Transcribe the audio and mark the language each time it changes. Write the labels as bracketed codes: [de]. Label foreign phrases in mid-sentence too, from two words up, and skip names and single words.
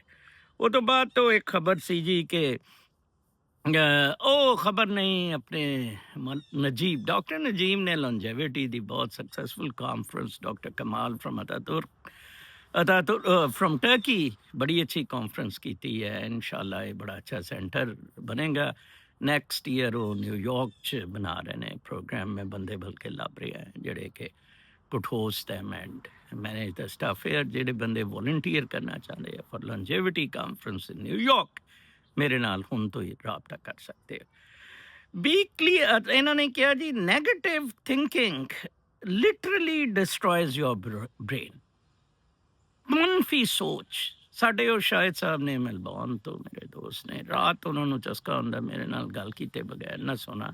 [pa] ਉਹ ਤੋਂ ਬਾਅਦ ਤੋਂ ਇੱਕ ਖਬਰ ਸੀ ਜੀ ਕਿ ਉਹ ਖਬਰ ਨਹੀਂ, ਆਪਣੇ ਨਜੀਬ, ਡਾਕਟਰ ਨਜੀਬ ਨੇ ਲੌਂਜੇਵਿਟੀ ਦੀ ਬਹੁਤ [en] successful conference, [pa] ਡਾਕਟਰ ਕਮਾਲ ਫਰਮ ਅਤਾਤੁਰਕ ਫਰਮ ਟਰਕੀ, ਬੜੀ ਅੱਛੀ ਕਾਨਫਰੰਸ ਕੀਤੀ ਹੈ। [ar] إن شاء الله [pa] ਇਹ ਬੜਾ ਅੱਛਾ ਸੈਂਟਰ ਬਣੇਗਾ [en] next year. [pa] ਉਹ ਨਿਊਯਾਰਕ 'ਚ ਬਣਾ ਰਹੇ ਨੇ ਪ੍ਰੋਗਰਾਮ, ਮੈਂ ਬੰਦੇ ਬਲਕਿ ਲੱਭ ਰਿਹਾ ਜਿਹੜੇ ਕਿ [en] could host them and manage the stuff here, [pa] ਜਿਹੜੇ ਬੰਦੇ ਵੋਲੰਟੀਅਰ ਕਰਨਾ ਚਾਹੁੰਦੇ ਆ [en] for longevity conference in New York, [pa] ਮੇਰੇ ਨਾਲ ਹੁਣ ਤੋਂ ਹੀ ਰਾਬਤਾ ਕਰ ਸਕਦੇ ਹੋ। [en] be clear, [pa] ਇਹਨਾਂ ਨੇ ਕਿਹਾ ਜੀ [en] negative thinking literally destroys your brain. [pa] ਮਨਫੀ ਸੋਚ, ਸਾਡੇ ਉਹ ਸ਼ਾਹਿਦ ਸਾਹਿਬ ਨੇ ਮੈਲਬੌਰਨ ਤੋਂ, ਮੇਰੇ ਦੋਸਤ ਨੇ, ਰਾਤ ਉਹਨਾਂ ਨੂੰ ਚਸਕਾ ਹੁੰਦਾ ਮੇਰੇ ਨਾਲ ਗੱਲ ਕੀਤੇ ਬਗੈਰ ਨਾ ਸੋਣਾ।